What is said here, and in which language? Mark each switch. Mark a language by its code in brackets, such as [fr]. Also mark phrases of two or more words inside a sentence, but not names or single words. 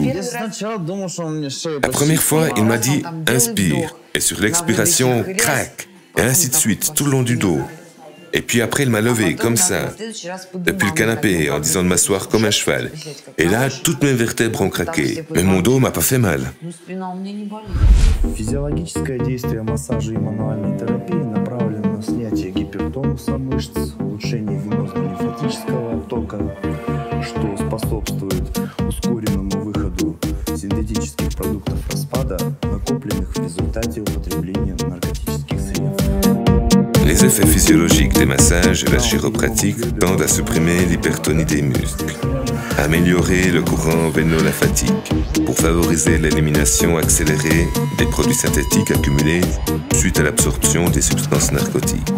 [fr] La première fois, il m'a dit « inspire » et sur l'expiration « crac » et ainsi de suite, tout le long du dos. Et puis après, il m'a levé, comme ça, depuis le canapé, en disant de m'asseoir comme un cheval. Et là, toutes mes vertèbres ont craqué, mais mon dos m'a pas fait mal. [ru] Физиологическое действие массажа и мануальной терапии направлено на снятие гипертонуса мышц, улучшение венозно-лимфатического оттока, что способствует ускоренному выходу синтетических продуктов распада, накопленных в результате употребления наркотических средств. [fr] Les effets physiologiques des massages et la chiropratique tendent à supprimer l'hypertonie des muscles, améliorer le courant véno-lymphatique pour favoriser l'élimination accélérée des produits synthétiques accumulés suite à l'absorption des substances narcotiques.